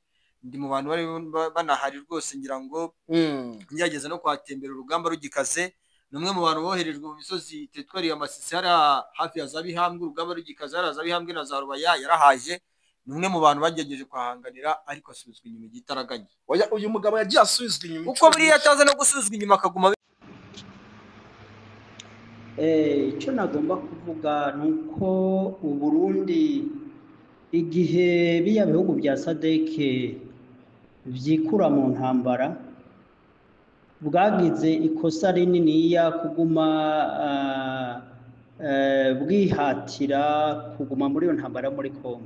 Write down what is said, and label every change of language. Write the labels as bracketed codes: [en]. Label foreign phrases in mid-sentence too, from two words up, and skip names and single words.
[rw] Ndi mu bantu bari banahari rwose ngira ngo ngiyageze no kwatembera urugamba rugikaze. Numwe mu bantu boherejwe mu misozi teritwari ya Masisi hariya hafi ya za Bihambwe urugamba rugikaze hariya za Bihambwe na za Rubaya yarahaje. Numwe mu bantu bagerageje kwahanganira ariko asubizwa inyuma igitaraganye. Oya uyu mugabo yagiye asubizwa inyuma uko buriya ataza no gusubizwa inyuma akaguma. Icyo nagomba kuvuga nuko u Burundi igihe biya bihugu bya SADC vyikura mu ntambara bwagize ikosa rinini ya kuguma bwihatira kuguma muri iyo ntambara muri Kongo.